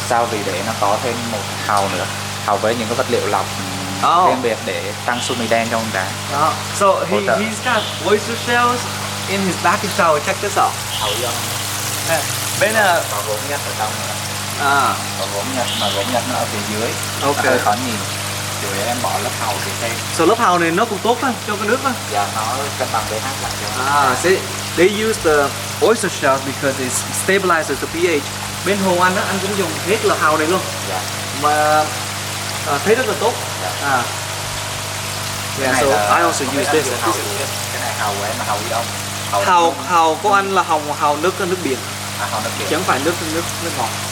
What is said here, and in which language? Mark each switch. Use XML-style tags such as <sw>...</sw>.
<vi>Vì để nó có thêm một hàu nữa, hàu với những cái vật liệu lọc riêng biệt để tăng sumi đen trong cá.</vi> <en>So he's got oyster shells in his baking shower. Check this out.</en> <vi>Hàu do bên là có gốm nhật ở trong nữa. Có gốm nhật mà gốm nhật nó ở phía dưới. Okay. Nó hơi khó nhìn. Chủ yếu em bỏ lớp hàu thì xem. So lớp hàu này nó cũng tốt đó, cho cái nước đó. Dạ, nó cân bằng pH lại cho.</vi> <en>See, they use the oyster shells because it stabilizes the pH.</en> <vi>Bên hồ anh á, anh cũng dùng hết là hàu này luôn. Dạ. Mà thấy rất là tốt. Dạ.</vi> <en>Yeah, so I also use this.</en> <vi>Cái này hàu của em là hàu gì đâu? Hàu của anh là hàu nước biển. Hàu nước biển. Chẳng phải nước ngọt.</vi>